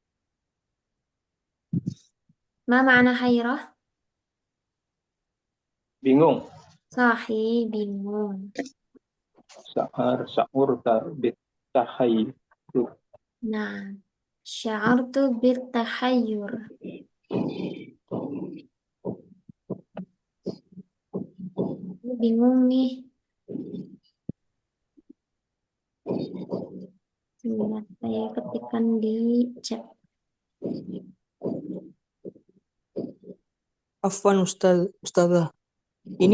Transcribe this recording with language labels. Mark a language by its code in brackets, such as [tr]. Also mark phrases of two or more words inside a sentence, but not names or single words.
[ar] ما معنى حيرة [id] bingung. Sahih, bingung. [ar] شعرت بالتحير. [id] Nah, [ar] شعرت بالتحير. [id] Ini bingung nih. Sebentar, saya ketikkan di chat. [ar] عفوا أستاذة. [id] Ini